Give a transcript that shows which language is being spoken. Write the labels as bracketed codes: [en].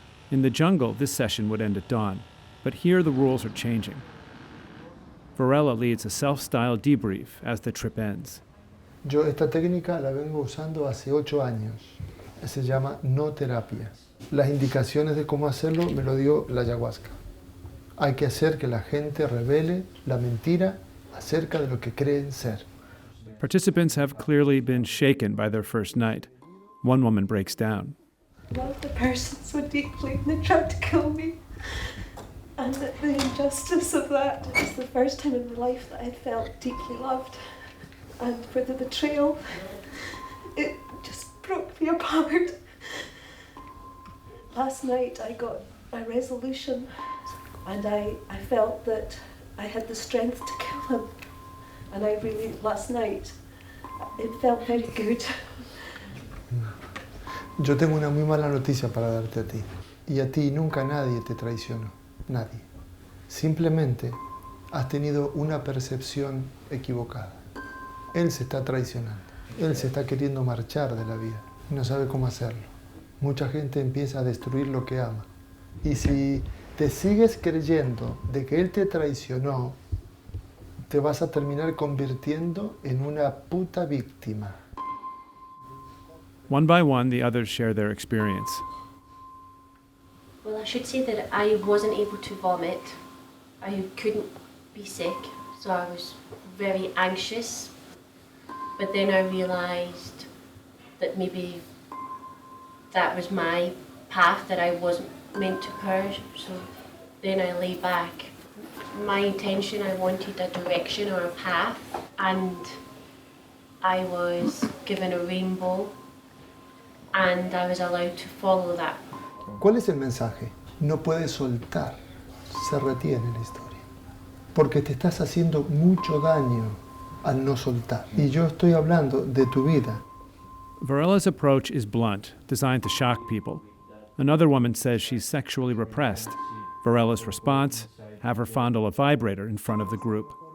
[en] In the jungle, this session would end at dawn, but here the rules are changing. Varela leads a self-styled debrief as the trip ends. [es] Yo esta técnica la vengo usando hace 8 años. Se llama no terapia. Las indicaciones de cómo hacerlo me lo dio la ayahuasca. Hay que hacer que la gente revele la mentira acerca de lo que creen ser. [en] Participants have clearly been shaken by their first night. One woman breaks down. I loved the person so deeply and they tried to kill me. And that the injustice of that is the first time in my life that I felt deeply loved. And for the betrayal, it just broke me apart. Last night I got a resolution and I felt that I had the strength to kill him. And I really, last night, it felt very good. [es] Yo tengo una muy mala noticia para darte a ti. Y a ti nunca nadie te traicionó. Nadie. Simplemente has tenido una percepción equivocada. Él se está traicionando. Él se está queriendo marchar de la vida. No sabe cómo hacerlo. Mucha gente empieza a destruir lo que ama. Y si te sigues creyendo de que él te traicionó, te vas a terminar convirtiendo en una puta víctima. [en] One by one, the others share their experience. Well, I should say that I wasn't able to vomit. I couldn't be sick, so I was very anxious. But then I realised that maybe that was my path that I wasn't meant to purge, so then I lay back. My intention, I wanted a direction or a path, and I was given a rainbow, and I was allowed to follow that. [es] ¿Cuál es el mensaje? No puedes soltar, se retiene la historia. Porque te estás haciendo mucho daño al no soltar. Y yo estoy hablando de tu vida. [en] Varela's approach is blunt, designed to shock people. Another woman says she's sexually repressed. Varela's response, have her fondle a vibrator in front of the group.